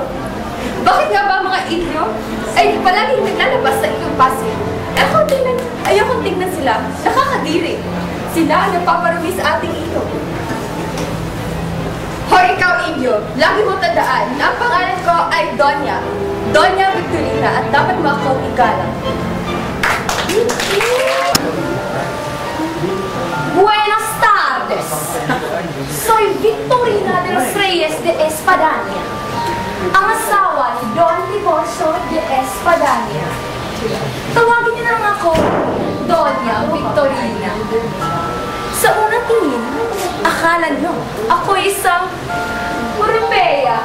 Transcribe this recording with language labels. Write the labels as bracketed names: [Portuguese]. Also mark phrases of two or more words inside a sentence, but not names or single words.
[Filipino] Bakit nga ba mga Indio ay palaging naglalabas sa iyong pasig? Ayoko tingnan sila. Nakakadiri. Sila ang napaparami sa ating ilog. Hoy, ikaw, Indio, lagi mo tandaan na ang pangalan ko ay Doña Victorina at dapat mo akong igalang. [Spanish] Buenas tardes! [Filipino] Soy Victorina de los Reyes de Espadanya, ang asawa ni Don Liboso de Espadanya. Tawagin niyo na lang ako, Doña Victorina. Sa unang tingin, akala niyo ako isang Europea.